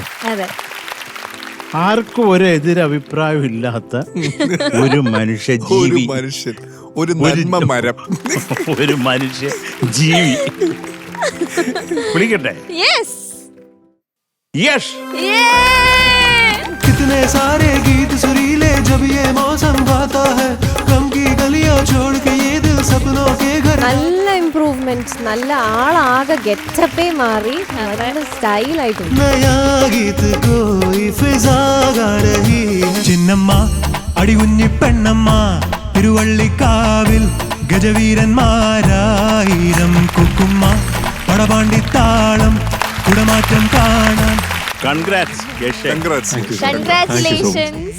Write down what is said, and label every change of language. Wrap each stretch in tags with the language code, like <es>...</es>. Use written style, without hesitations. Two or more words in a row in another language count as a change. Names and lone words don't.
<ml>അതെ. ആർക്കും ഒരു എതിരഭിപ്രായം ഇല്ലാത്ത ഒരു മനുഷ്യ ഒരു ജീവി, മനുഷ്യൻ, ഒരു നന്മ മരം, ഒരു മനുഷ്യ ജീവി. വിളിക്കട്ടെ? യെസ്. യെസ്.</ml> <hi>कितने सारे गीत सुरीले जब ये मौसम गाता है, गम की गलियां छोड़ के ये दिल सपनों के घर.</hi> <ml>നല്ല ഇംപ്രൂവ്മെന്റ്, നല്ല ആളാകെ ഗെറ്റപ്പേ മാറി, നല്ല സ്റ്റൈലായിട്ടുണ്ട്.</ml> <hi>नया गीत कोई फिजा गा रही है.</hi> <ml>ചിന്നമ്മ അടികുഞ്ഞി പെണ്ണമ്മ തിരുവള്ളിക്കാവിൽ ഗജവീരന്മാരായിരം കുക്കുമ്മ പടപാണ്ടിത്താളം കുടമാറ്റം കാണാൻ. കൺഗ്രാറ്റ്സ് യശ്. കൺഗ്രാറ്റുലേഷൻസ്.</ml>